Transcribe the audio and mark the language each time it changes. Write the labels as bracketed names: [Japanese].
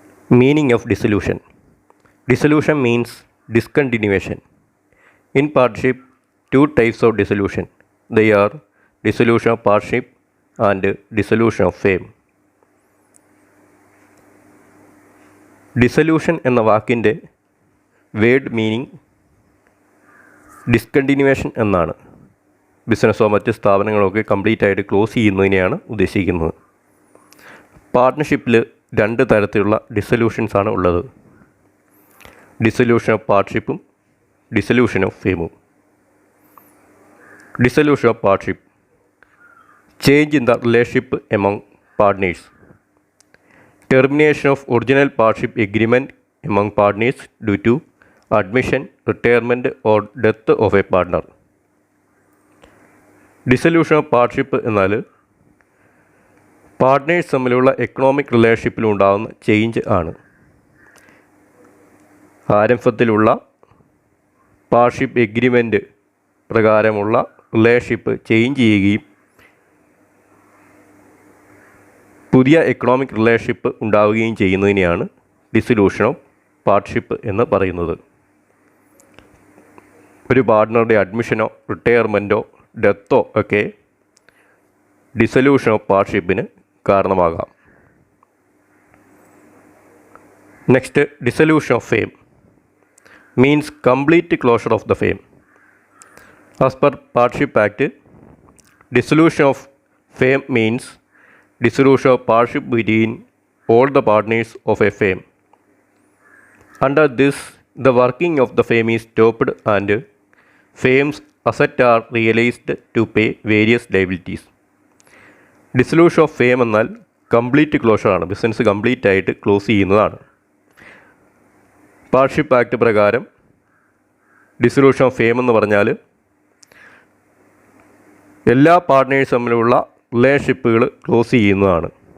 [English] Meaning of dissolution. Dissolution means discontinuation. In partnership, two types of dissolution. They are dissolution of partnership and dissolution of firm. [Malayalam] Dissolution എന്ന വാക്കിൻ്റെ word meaning ഡിസ്കണ്ടിന്യൂവേഷൻ എന്നാണ്. ബിസിനസ്സോ മറ്റ് സ്ഥാപനങ്ങളൊക്കെ complete ആയിട്ട് close ചെയ്യുന്നതിനെയാണ് ഉദ്ദേശിക്കുന്നത്. പാർട്ട്ണർഷിപ്പിൽ രണ്ട് തരത്തിലുള്ള ഡിസൊല്യൂഷൻസാണ് ഉള്ളത്. Dissolution of പാർട്ട്ണർഷിപ്പും dissolution of ഫേമും. [English] Dissolution of partnership, change in the relationship among partners. Termination of original partnership agreement among partners due to admission, retirement or death of a partner. [Malayalam] Dissolution of partnership എന്നാൽ partners തമ്മിലുള്ള economic റിലേഷൻഷിപ്പിൽ ഉണ്ടാകുന്ന change ആണ്. ആരംഭത്തിലുള്ള partnership agreement പ്രകാരമുള്ള relationship change ചെയ്യുകയും പുതിയ economic relationship ഉണ്ടാവുകയും ചെയ്യുന്നതിനെയാണ് dissolution of partnership എന്ന് പറയുന്നത്. ഒരു പാർട്ട്ണറുടെ അഡ്മിഷനോ റിട്ടയർമെൻറ്റോ ഡെത്തോ ഒക്കെ ഡിസൊല്യൂഷൻ ഓഫ് പാർട്ട്ണർഷിപ്പിന് കാരണമാകാം. [English] Next, dissolution of firm means complete closure of the firm. As per partnership act, dissolution of firm means dissolution of partnership between all the partners of a firm. Under this, the working of the firm is stopped and firm's assets are realized to pay various liabilities. [Malayalam] Dissolution of firm എന്നാൽ complete closure ആണ്. Business complete ആയിട്ട് close ചെയ്യുന്നതാണ്. Partnership act പ്രകാരം dissolution of firm എന്ന് പറഞ്ഞാൽ എല്ലാ partners തമ്മിലുള്ള റിലേഷൻഷിപ്പുകൾ close ചെയ്യുന്നതാണ്.